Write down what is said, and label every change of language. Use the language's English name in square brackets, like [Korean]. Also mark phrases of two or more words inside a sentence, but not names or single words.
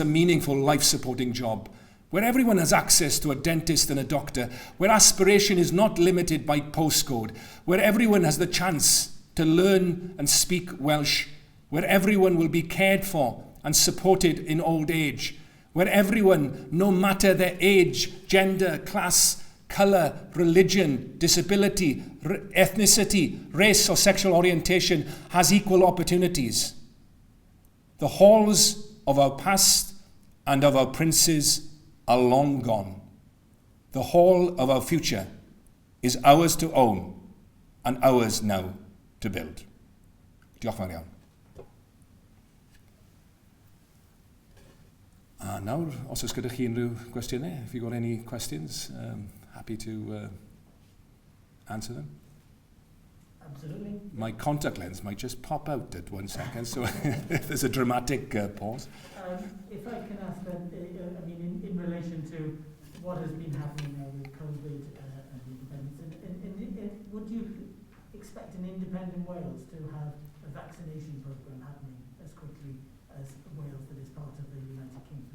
[English] meaningful life-supporting job, where everyone has access to a dentist and a doctor, where aspiration is not limited by postcode, where everyone has the chance to learn and speak Welsh, where everyone will be cared for and supported in old age, where everyone, no matter their age, gender, class, colour, religion, disability, ethnicity, race or sexual orientation, has equal opportunities. The halls of our past and of our princes are long gone. The hall of our future is ours to own and ours now to build. [Welsh] Diolch fawr iawn. A nawr, os oes gyda chi unrhyw gwestiynau, [English] if you've got any questions, happy to answer them. Absolutely. My contact lens might just pop out at 1 second, so there's a dramatic pause. If I can ask then, in relation to what has been happening now with COVID and independence, would you expect an independent Wales to have a vaccination programme happening as quickly as Wales that is part of the United Kingdom?